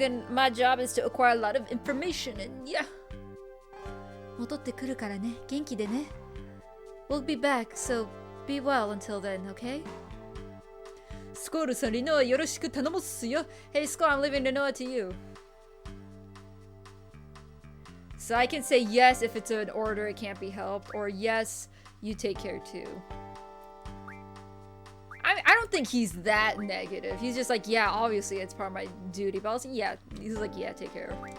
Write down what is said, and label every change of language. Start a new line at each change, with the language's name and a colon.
English: My job is to acquire a lot of information and yeah.
Japanese: 戻ってくるからね。元気でね。
English: We'll be back, so be well until then, okay?
Japanese: スコールさん、リノアよろしく頼むっすよ。
English: Hey, Skull, I'm leaving Rinoa to you. So I can say yes if it's an order, it can't be helped, or yes, you take care too. I don't think he's that negative. He's just like, yeah, obviously it's part of my duty, but I was like, yeah, he's like, yeah, take care.